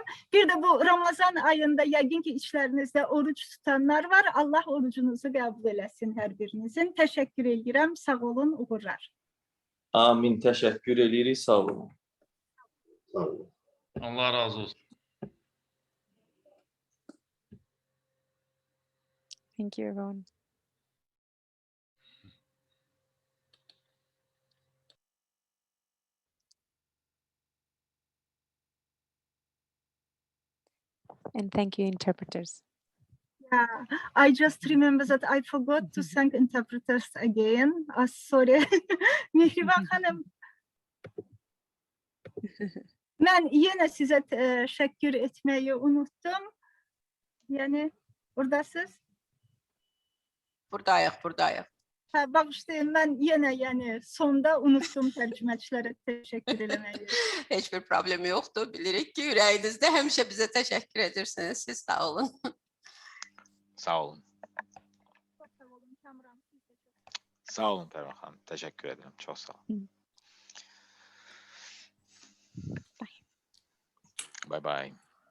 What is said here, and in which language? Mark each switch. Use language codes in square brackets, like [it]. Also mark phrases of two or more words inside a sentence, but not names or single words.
[az] Bir də bu Ramazan ayında yəqin ki içlərinizdə oruç tutanlar var. Allah orucunuzu qəbul eləsin hər birinizin. Təşəkkür edirəm. Sağ olun, uğurlar. Amin. Təşəkkür edirik. Sağ olun. Sağ olun. Allah razı olsun. [en] Thank you, everyone. And thank you, interpreters. Yeah, I just remember that I forgot to thank interpreters again. Sorry. [tr] Mehriban Hanım. Ben yine size teşekkür etmeyi unuttum. Yani buradasınız. [az] Buradayıq. [tr] Bağışlayın, ben yine yani sonda unuttum tərcüməçilərə teşekkür eləməyi. [az] Heç bir problem yoxdur. Bilirik ki, ürəyinizdə həmişə bizə təşəkkür edirsiniz. Siz sağ olun. Sağ olun. Sağ olun Pərvan xanım. Təşəkkür edirəm. Çox sağ olun. [en] Bye bye.